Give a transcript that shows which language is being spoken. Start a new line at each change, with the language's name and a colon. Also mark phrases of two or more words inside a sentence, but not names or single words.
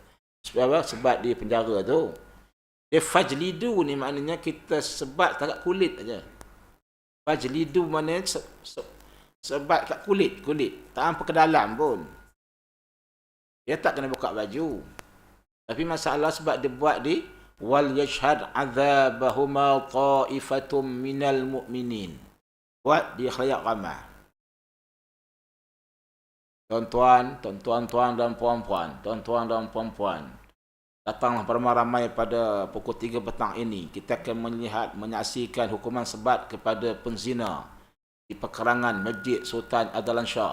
Malay: Sebab di penjara tu. Dia fajlidu ni maknanya kita sebat tak kulit aja. Fajlidu maknanya sebat kat kulit, tak sampai ke dalam pun. Dia tak kena buka baju. Tapi masalah sebab dia buat di
Arabic: wal yashhad azabahuma ta'ifatum minal mu'minin.
Malay: Buat di khalayak ramai. Tuan-tuan dan puan-puan, datanglah ramai-ramai pada pukul 3 petang ini. Kita akan menyaksikan hukuman sebat kepada penzina di pekarangan Masjid Sultan Adalan Shah.